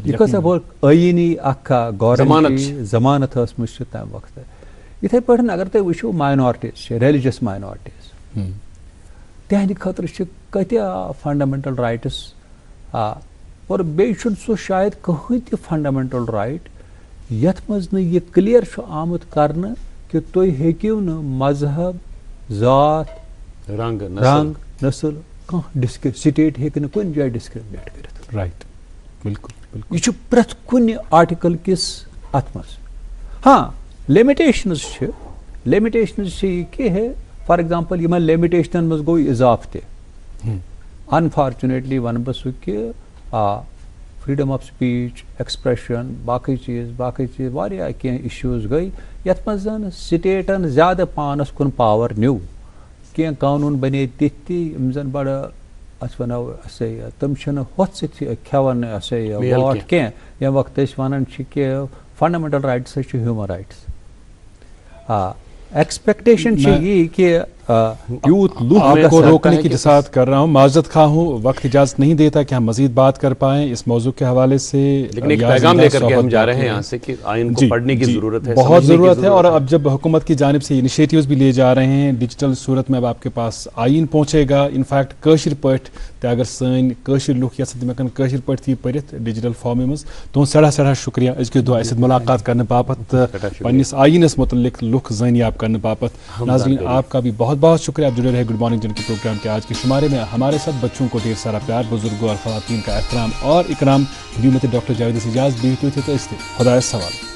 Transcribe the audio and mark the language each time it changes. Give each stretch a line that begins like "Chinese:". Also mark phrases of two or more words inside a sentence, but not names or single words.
Kashmiri: یہِ کۭژاہ بٔڑ ٲیٖنی اکھ گورنمنٹ ضمانت ٲسمٕژ چھِ تمہِ وقتہٕ یِتھٕے پٲٹھۍ اگر تُہۍ وٕچھِو ماینارٹیٖز چھِ
English: religious minorities
Kashmiri: تِہنٛدِ خٲطرٕ چھِ کۭتیاہ
English: fundamental rights
Kashmiri: اور بیٚیہِ چھُنہٕ سُہ شاید کٕہٕنۍ تہِ
English: fundamental right
Kashmiri: یتھ منٛز نہٕ یہِ کلیر چھُ آمُت کرنہٕ کہ تُہۍ ہیٚکِو نہٕ مذہب ذات رنگ نسل کانٛہہ سٹیٹ ہیٚکہِ نہٕ کُنہِ جایہِ ڈسکرمنیٹ کٔرِتھ رائٹ بالکل یہِ چھُ پرٛٮ۪تھ کُنہِ آرٹیکل کِس اتھ منٛز ہاں لِمِٹیشنز چھِ یہِ کہ ہے
English: for example
Kashmiri: یمن لِمِٹیشنن منٛز گوٚو اِضافہٕ تہِ انفارچُنیٹلی وَنہٕ بہٕ سُہ کہِ
English: freedom of speech expression
Kashmiri: باقٕے چیٖز واریاہ کینٛہہ اِشوٗز گٔے یَتھ منٛز زَن سٹیٹن زیادٕ پانَس کُن پاور نیوٗ کینٛہہ قانوٗن بنے تِتھۍ تہِ یِم زَن بَڑٕ أسۍ وَنو تِم چھِنہٕ ہُتھ سۭتۍ کھٮ۪وان واٹ کینٛہہ ییٚمہِ وقتہٕ أسۍ وَنان چھِ کہِ
English: fundamental rights
Kashmiri: چھِ
English: human rights expectation
Kashmiri: چھِ یی کہ یوتھ
Urdu: آپ کو روکنے کی جسارت کر رہا ہوں، معذرت خواہ ہوں، وقت اجازت نہیں دیتا کہ ہم مزید بات کر پائیں اس موضوع کے حوالے سے، لیکن ایک پیغام لے کر کے ہم جا رہے ہیں یہاں سے کہ آئین کو پڑھنے کی ضرورت ہے، بہت ضرورت ہے، اور اب جب حکومت کی جانب سے انیشیٹیوز بھی لیے جا رہے ہیں ڈیجیٹل صورت میں، اب آپ کے پاس آئین پہنچے گا، انفیکٹ
Kashmiri: کٲشِر پٲٹھۍ تہِ اگر سٲنۍ کٲشِر لُکھ یژھن تِم ہٮ۪کن کٲشِر پٲٹھۍ تہِ پٔرِتھ ڈیجیٹل فارمہِ منٛز. تُہُنٛد سٮ۪ٹھاہ سٮ۪ٹھاہ شُکریہ أزکہِ دۄہ اَسہِ سۭتۍ مُلاقات کرنہٕ باپتھ تہٕ پنٛنِس آئینس متعلق لُکھ زٲنیاب کرنہٕ باپتھ.
Urdu: ناظرین آپ کا بھی بہت بہت شکریہ. آپ جڑے رہے گڈ مارننگ جن کے پروگرام کے آج کے شمارے میں. ہمارے ساتھ بچوں کو ڈھیر سارا پیار، بزرگوں اور خواتین کا احترام اور اکرام. ڈاکٹر جاوید اجاز بھی تھے تو اس خدا سوال.